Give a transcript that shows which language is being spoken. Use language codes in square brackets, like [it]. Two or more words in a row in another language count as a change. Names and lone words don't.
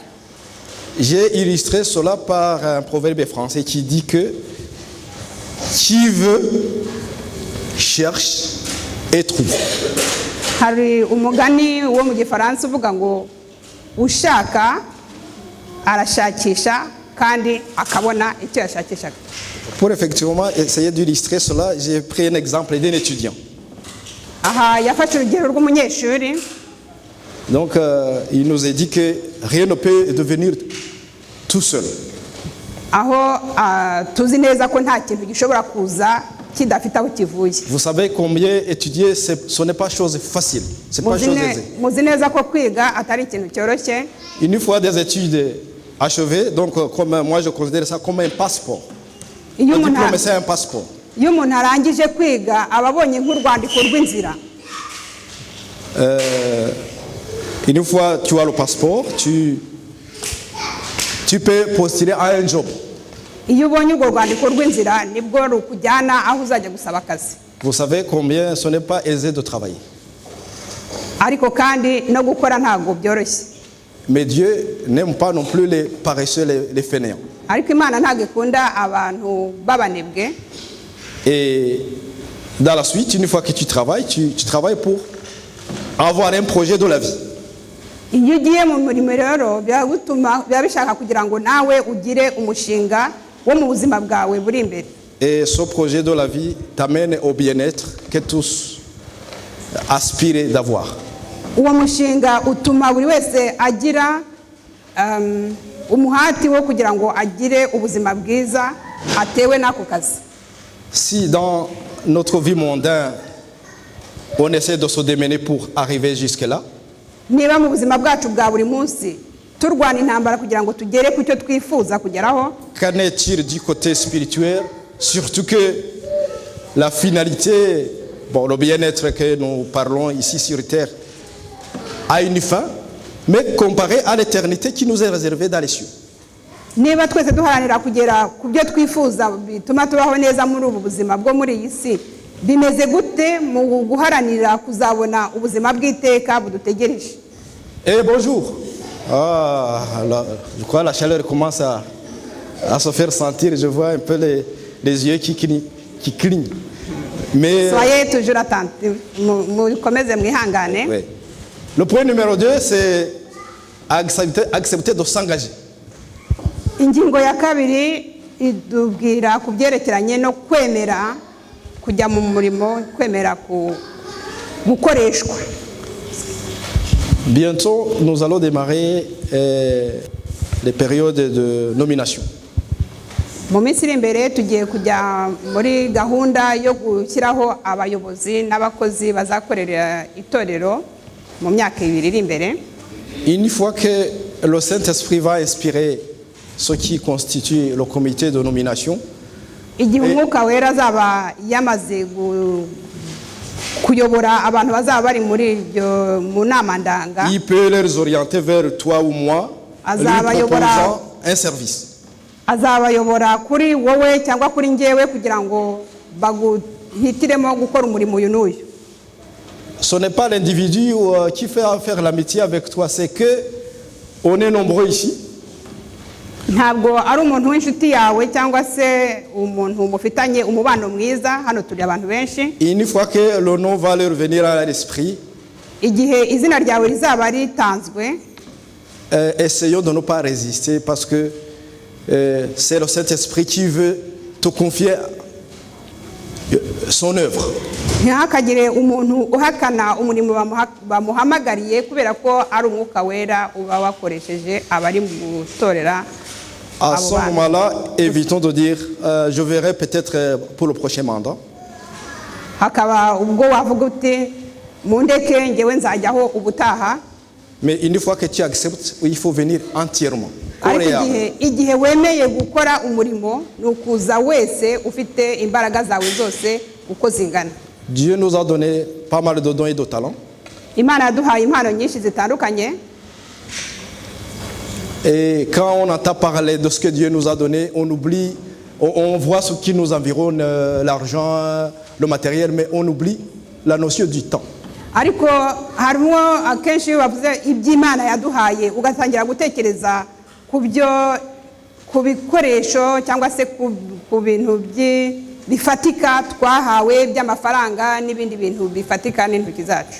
[fr] J'ai illustré cela par un proverbe français qui dit que qui veut cherche et trouve. [rw] Hari umugani wo mu Gifaransa uvuga ngo ushaka arashakisha kandi akabona icyo yashakishaga. [fr] Pour effectivement essayer d'illustrer cela, j'ai pris un exemple d'un étudiant. [rw] Aha yafashe urugero rw'umunyeshuri. [fr] Donc il nous a dit que rien ne peut devenir tout seul. [rw] Aho tuzi neza ko nta kintu gishobora kuza kidafite aho kivuye. [fr] Vous savez combien étudier ce n'est pas chose facile. C'est pas chose aisée. [rw] Muzi neza ko kwiga atari ikintu cyoroshye. [fr] Une fois des études achevées, donc comme moi je considère ça comme un passeport. Le diplôme c'est un passeport. [rw] Iyo umuntu arangije kwiga ababonye nk'urwandiko rw'inzira. [fr] Une fois tu as le passeport, tu peux postuler à un job. [rw] Iyo ubonye urwo rwandiko rw'inzira nibwo rukujyana aho uzajya gusaba akazi. [fr] Vous savez combien ce n'est pas aisé de travailler. [rw] Ariko kandi no gukora ntago byoroshye. [fr] Mais Dieu n'aime pas non plus les paresseux, les fainéants. [rw] Ariko Imana ntago ikunda abantu babanebwe. [fr] Et dans la suite, une fois que tu travailles, tu travailles pour avoir un projet de la vie. [rw] Iyo ugiye mu murimo rero biba bishaka kugira ngo nawe ugire umushinga wo mu buzima bwawe buri imbere. [fr] Et ce projet de la vie t'amène au bien-être que tous aspirent d'avoir. [rw] Uwo mushinga utuma buri wese agira umuhati wo kugira ngo agire ubuzima bwiza atewe n'ako kazi. [fr] Si dans notre vie mondaine on essaie de se démener pour arriver jusque-là, [rw] niba mu buzima bwacu bwa buri munsi turwana intambara kugira ngo tugere ku cyo twifuza kugeraho, [fr] qu'en est-il du côté spirituel? Surtout que la finalité, le bien-être que nous parlons ici sur terre a une fin, mais comparé à l'éternité qui nous est réservée dans les cieux. [rw] Niba twese duharanira kugera ku byo twifuza bituma tubaho neza muri ubu buzima bwo muri iyi si, bimeze gute mu guharanira kuzabona ubuzima bw'iteka budutegereje? [fr] Eh bonjour. Je crois que la chaleur commence à se faire sentir. Je vois un peu les yeux qui clignent. Mais soyez toujours attentifs. [rw] Mukomeze mwihangane. [fr] Oui. Le point numéro 2, c'est accepter de s'engager. [rw] Ingingo ya kabiri idubwira ku byerekeranye no kwemera kujya mu murimo, kwemera gukoreshwa. [fr] Bientôt, nous allons démarrer les périodes de nomination. [rw] mu minsi iri imbere tugiye kujya muri gahunda yo gushyiraho abayobozi n'abakozi bazakorera itorero mu myaka 2 iri imbere. [fr] Une fois que le Saint-Esprit va inspirer ce qui constitue le comité de nomination, [rw] igihe umwuka wera azaba yamaze kuyobora abantu bazaba bari muri iryo mu nama ndanga, [fr] il peut les orienter vers toi ou moi, lui proposant un service. [rw] azabayobora kuri wowe cyangwa kuri njyewe kugira ngo baguhitiremo gukora umurimo uyu n'uyu. [fr] Ce n'est pas l'individu qui fait faire l'amitié avec toi, c'est que on est nombreux ici. [rw] Ntabwo ari umuntu w'inshuti yawe cyangwa se umuntu mufitanye umubano mwiza, hano turi abantu benshi. [fr] Une fois que le nom va leur venir à l'esprit, [rw] igihe izina ryawe rizaba ritanzwe, [fr] essayons de ne pas résister parce que c'est le Saint-Esprit qui veut te confier son œuvre. [rw] ntihakagire umuntu uhakana umurimo bamuhamagariye kubera ko ari umwuka wera uba wakoresheje abari mu gutorera. [fr] À ce moment-là, évitons de dire je verrai peut-être pour le prochain mandat. [rw] Hakaba ubwo wavuga uti mundeke ngewe nzajyaho ubutaha. [fr] Mais une fois que tu acceptes, il faut venir entièrement. [rw] Igihe wemeye gukora umurimo nukuza wese ufite imbaraga zawe zose uko zingana. [fr] Dieu nous a donné pas mal de dons et de talents. [rw] Imana yaduhaye impano nyinshi zitandukanye. [fr] Et quand on entend parler de ce que Dieu nous a donné, on oublie, on voit ce qui nous environne, l'argent, le matériel, mais on oublie la notion du temps. [rw] Ariko harimo akenshi bavuze iby'Imana yaduhaye ugatangira gutekereza ku bikoresho cyangwa se ku bintu bifatika twahawe by'amafaranga n'ibindi bintu bifatika n'intoki zacu.